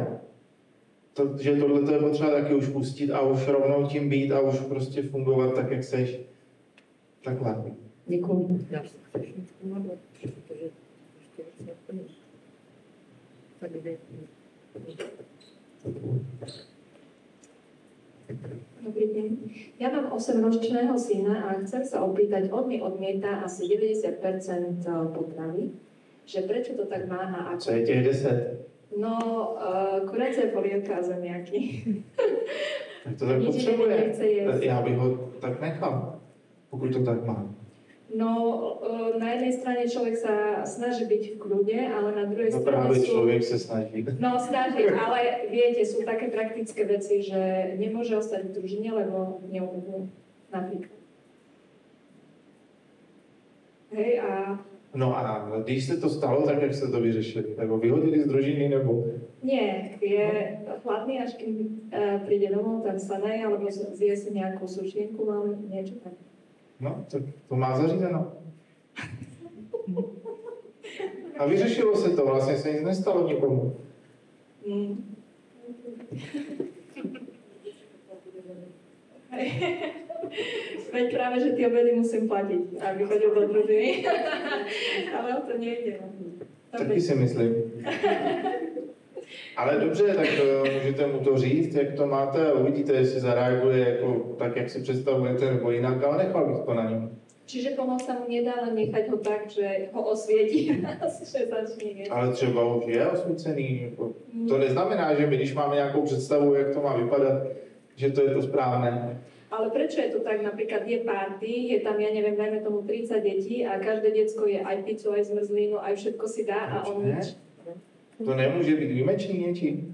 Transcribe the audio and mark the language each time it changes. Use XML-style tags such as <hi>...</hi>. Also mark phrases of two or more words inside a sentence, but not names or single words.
<cs>Že tohle je potřeba taky už pustit a už rovnou tím být a už prostě fungovat tak, jak seš. Takhle. Děkuju. Já se chceš nic pomáhat, protože ještě nic neplníš. Tak kdy?</cs> <sk>Dobrý deň. Ja mám 8-ročného syna a chcem sa opýtať, on mi odmieta asi 90% potravy, že prečo to tak má a ako?</sk> <cs>Co je těch 10?</cs> <sk>No, kurece, polievka a zemiaky.</sk> <cs>Tak to tak</cs> <sk>Nič iné</sk> <cs>potřebuje.</cs> <sk>nechce jesť.</sk> <cs>Já bych ho tak nechal, pokud to tak má.</cs> <sk>No, na jednej strane človek sa snaží byť v kľude, ale na druhej</sk> <cs>No</cs> <sk>strane</sk> <cs>právě</cs> <sk>sú...</sk> <cs>člověk se snaží.</cs> <sk>No, snaží, ale viete, sú také praktické veci, že nemôže ostať v družine, lebo neumú napríklad. Hej, a</sk> <cs>No a když se to stalo, tak jak se to vyřešili? Nebo vyhodili z družiny, nebo...</cs> <sk>nie, je hladný, až kým príde domov, tam sa naje, alebo zje si nejakú sušenku, ale niečo tak.</sk> <cs>No, tak to má zařízeno. A vyřešilo se to, vlastně se nic nestalo nikomu. Mm.</cs> <sk>Veď práve, že tie obedy musím platiť, aby chodil do družiny.</sk> <cs>Ale o to nejde. Taky si myslím. Ale dobře, tak můžete mu to říct, jak to máte a uvidíte, jestli zareaguje jako tak, jak si představujete, nebo jinak, ale nechal bych to na něm.</cs> <sk>Čiže pomoc sa mu nedá, len nechať ho tak, že ho osvietí, že začne jesť.</sk> <cs>Ale třeba už je osvícený. Jako, to neznamená, že my, když máme nějakou představu, jak to má vypadat, že to je to správné.</cs> <sk>Ale prečo je to tak? Napríklad je party, je tam, ja neviem, dajme tomu 30 detí a každé decko je aj pizzu, aj zmrzlinu, aj všetko si dá a on</sk> <cs>Ne?</cs> <sk>nič.</sk> <cs>To nemůže být výjimečný něčím.</cs>